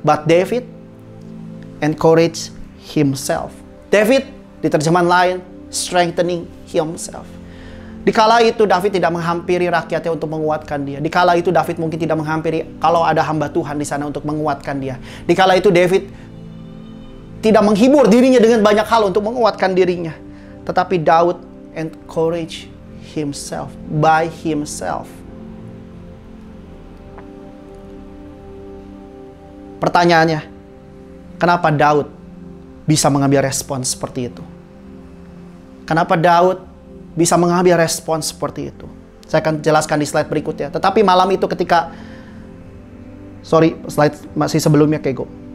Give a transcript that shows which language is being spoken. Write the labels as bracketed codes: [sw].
[en] But David encouraged himself. [id] David di terjemahan lain [en] strengthening himself. [id] Dikala itu David tidak menghampiri rakyatnya untuk menguatkan dia. Dikala itu David mungkin tidak menghampiri kalau ada hamba Tuhan di sana untuk menguatkan dia. Dikala itu David tidak menghibur dirinya dengan banyak hal untuk menguatkan dirinya. Tetapi Daud [en] encourage himself by himself. [id] Pertanyaannya, kenapa Daud bisa mengambil respon seperti itu? Kenapa Daud bisa mengambil respon seperti itu? Saya akan jelaskan di slide berikutnya. Tetapi malam itu ketika, slide masih sebelumnya Kego.